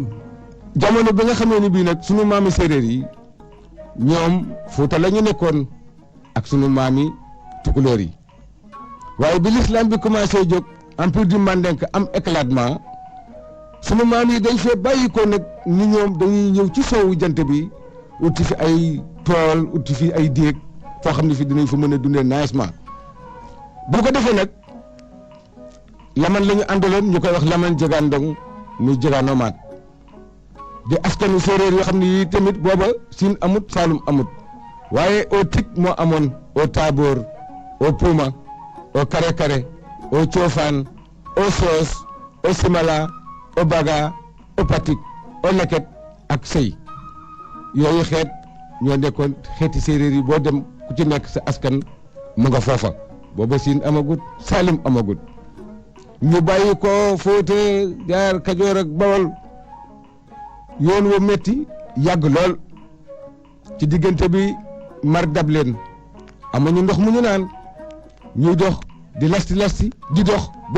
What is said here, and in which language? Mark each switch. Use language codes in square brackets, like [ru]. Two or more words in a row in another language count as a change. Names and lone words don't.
[wo] jamono bi nga xamee ni bii nag sunu maami séeréer yi ñoom Fuuta la ñu nekkoon ak sunu maami tukulóor yi waaye bi l'islam bi commencé jóg [fr] empire du Mandinka [wo] am éclatement sunu maam yi dañ fee bàyyi ko nag ni ñoom dañuy ñëw ci soowu jant bi uti fi ay tool uti fi ay déeg foo xam ne fi dinañ fa mën a dundee naajement bu ko defee nag laman la ñu àndaloon ñu koy wax laman jegaan ndong muy jegaanomaat di askanu séeréer yoo xam ne yii tamit booba siin amut saalum amut waaye au tik moo amoon au taaboor au puuma au kare kare au coofaan au soos au simala au baga au patik au leket ak sëy yooyu xeet ñoo nekkoon xeeti séeréer yi boo dem ku ci nekk sa askan mu nga foofa booba siin amagut saalum amagut ñu bàyyi ko Fuuta jaar Kajoor ak Bawol yoon wa metti yàgg lool ci diggante bi mar dab leen amuñu ndox mu ñu naan ñuy dox di lasti di dox ba